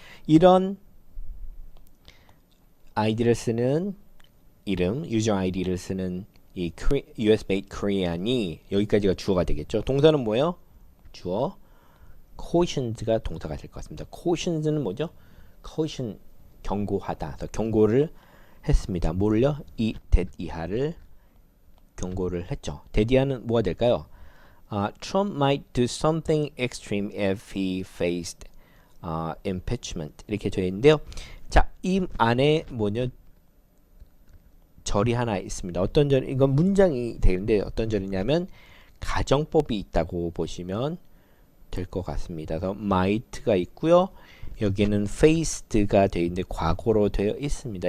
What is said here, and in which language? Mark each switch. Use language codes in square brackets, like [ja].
[ko] 이런 아이디를 쓰는 이름, 유저 아이디를 쓰는 이 US-based Korean이 여기까지가 주어가 되겠죠. 동사는 뭐예요? 주어. cautions가 동사가 될 것 같습니다. cautions는 뭐죠? caution 경고하다. 그래서 경고를 했습니다. 뭘요? 이 that 이하를 경고를 했죠. that 이하는 뭐가 될까요? [en] Trump might do something extreme if he faced impeachment [ko] 이렇게 되어 있는데요. 자, 이 안에 뭐냐 절이 하나 있습니다. 어떤 절? 이건 문장이 되는데 어떤 절이냐면 가정법이 있다고 보시면 될 것 같습니다. 그래서 might가 있고요. 여기는 faced가 되어 있는데 과거로 되어 있습니다.